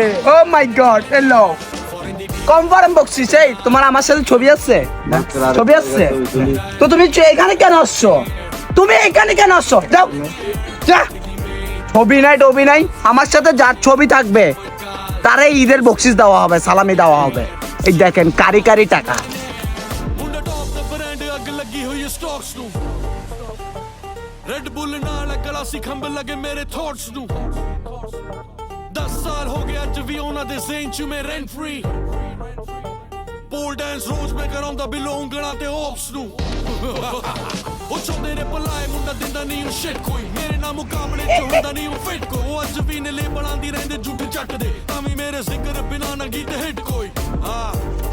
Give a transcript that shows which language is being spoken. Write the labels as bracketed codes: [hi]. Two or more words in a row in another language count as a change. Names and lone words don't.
[en] oh my god hello confirm [bn] বকশিস এই তোমার আমার সাথে ছবি আছে ছবি আছে তো তুমি এখানে কেন আসছো তুমি এখানে কেন আসছো যাও যা ছবি নাই টবি নাই আমার সাথে যার ছবি থাকবে তারে ঈদের বকশিস দেওয়া হবে সালামি দেওয়া হবে এই দেখেন কারি কারি টাকা [pa] ਮੁੰਡਾ ਟੌਪ ਦਾ ਬ੍ਰਾਂਡ ਅੱਗ ਲੱਗੀ ਹੋਈ ਹੈ ਸਟਾਕਸ ਨੂੰ ਰੈਡ ਬੁੱਲ ਨਾਲ ਗਲਾ ਸੀ ਖੰਭ ਲੱਗੇ ਮੇਰੇ ਥੌਟਸ ਨੂੰ 10 ਸਾਲ ਹੋ ਗਏ ਅੱਜ ਵੀ ਉਹਨਾਂ ਦੇ ਜ਼ੇਨ ਚ ਮੈਂ [en] rent free pole dance [pa] ਰੋਜ਼ ਮੈਂ ਕਰਾਉਂਦਾ ਬਿਲੋ ਉਂਗਲਾਂ ਤੇ ਓਪਸ ਨੂੰ ਉਹ ਚਾਹੁੰਦੇ ਨੇ ਭਲਾਏ ਮੁੰਡਾ ਦਿੰਦਾ ਨਹੀਂ ਉਹ ਸ਼ਿਟ ਕੋਈ ਮੇਰੇ ਨਾਲ ਮੁਕਾਬਲੇ ਚ ਹੁੰਦਾ ਨਹੀਂ ਉਹ ਫਿੱਟ ਕੋ ਉਹ ਅੱਜ ਵੀ ਨੇ ਲੇਬਲਾਂ ਦੀ ਰਹਿੰਦੇ ਝੂਠ ਚੱਟਦੇ ਤਾਂ ਵੀ ਮੇਰੇ ਜ਼ਿਕਰ ਬਿਨਾਂ ਨਾ ਗੀਤ ਹਿੱਟ ਕੋਈ ਹਾਂ